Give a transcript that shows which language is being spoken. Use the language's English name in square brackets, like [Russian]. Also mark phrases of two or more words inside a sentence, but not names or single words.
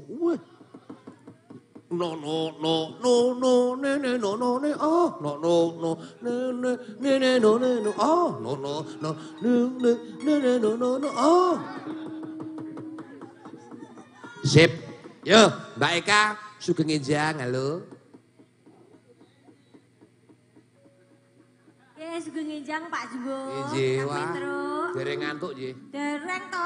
[Javanese] Wah. No no no no no ne ne no no ne oh no no no ne ne ne ne no ne no oh no no no ne ne ne ne no no no oh. Sip. Yo, Mbak Eka Sugeng Enjang, halo. Sugeng Enjang Pak Jumbo. Nggih, wah. Dereng ngantuk nggih. Dereng to.